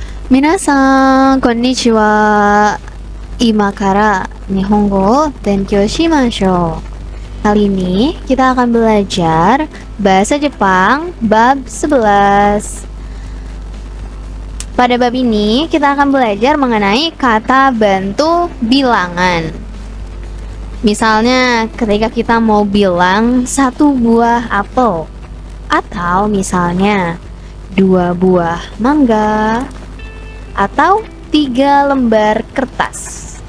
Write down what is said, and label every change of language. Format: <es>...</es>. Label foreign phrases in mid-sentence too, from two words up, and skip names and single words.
<ja>皆さん、こんにちは。今から日本語を勉強しましょう.</ja> <id>Kali ini kita akan belajar bahasa Jepang bab 11. Pada bab ini kita akan belajar mengenai kata bantu bilangan. Misalnya ketika kita mau bilang 1 buah apel, atau misalnya 2 buah mangga, atau 3 lembar kertas.</id>